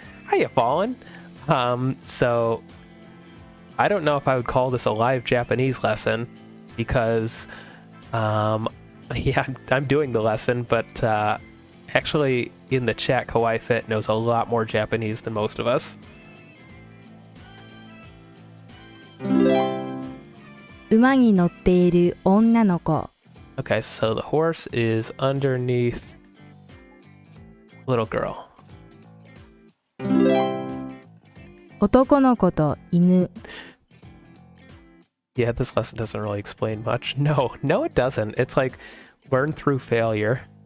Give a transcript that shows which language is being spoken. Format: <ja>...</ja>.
<en>Hiya, Fallen! So... I don't know if I would call this a live Japanese lesson, because... yeah, I'm doing the lesson, but actually in the chat, Kawaii Fit knows a lot more Japanese than most of us.</en> <ja>馬に乗っている女の子</ja> <en>Okay, so the horse is underneath little girl.</en> <ja>男の子と犬</ja> <en>Yeah, this lesson doesn't really explain much. No, it doesn't. It's like learn through failure.</en>